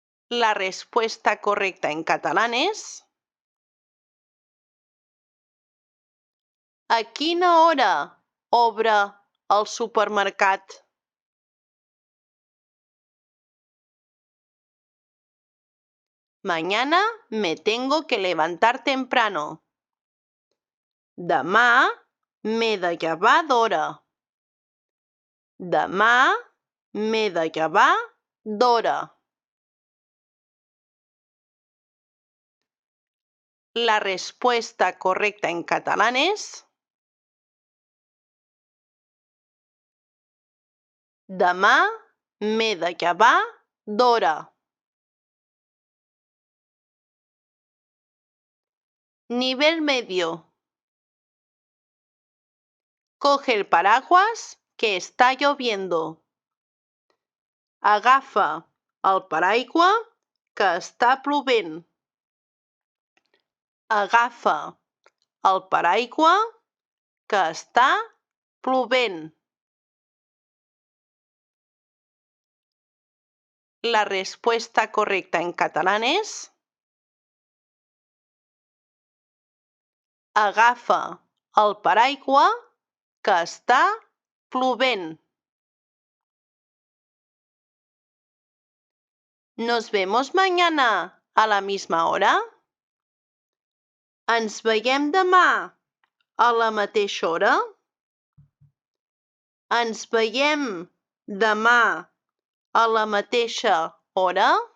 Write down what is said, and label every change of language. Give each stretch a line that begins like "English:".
Spanish: La respuesta correcta en catalán es
Catalan: A quina hora obre el supermercat?
Spanish: Mañana me tengo que levantar temprano.
Catalan: Demà m'he de llevar d'hora. Demà m'he de llevar d'hora.
Spanish: La respuesta correcta en catalán es
Catalan: Demà m'he de llevar d'hora.
Spanish: Nivel medio. Coge el paraguas que está lloviendo.
Catalan: Agafa el paraigua que està plovent. Agafa el paraigua que està plovent.
Spanish: La respuesta correcta en catalán es:
Catalan: agafa el paraigua que està plovent.
Spanish: ¿Nos vemos mañana a la misma hora?
Catalan: Ens veiem demà a la mateixa hora? Ens veiem demà a la mateixa hora?